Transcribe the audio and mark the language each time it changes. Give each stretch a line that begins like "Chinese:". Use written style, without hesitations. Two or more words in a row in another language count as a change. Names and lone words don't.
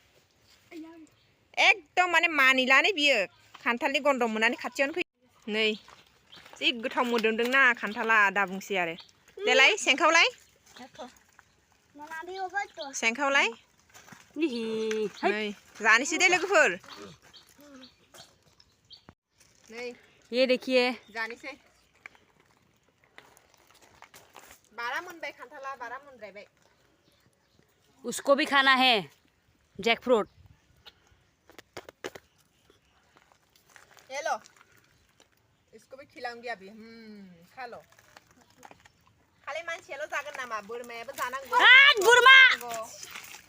Bodo: एकदम माने मानिलानो बियो खान्थालनि गन्द मोननानै खाथियावनो फै नै जि गोथाव मोदोमदोंना खान्थाला दा बुंसै आरो देलाय सेंखावलाय नै जानोसै दे लोगोफोर
Hindi: ये देखिए
Bodo: जानोसै बारा मोनबाय खान्थाला बारा मोनद्रायबाय
Hindi: उसको भी खाना है
English: jackfruit
Hindi: ये लो इसको भी खिलाऊंगी अभी खा लो खाली
Bodo: मानसियाल' जागोन नामा बोरमायाबो जानांगौ बोरमा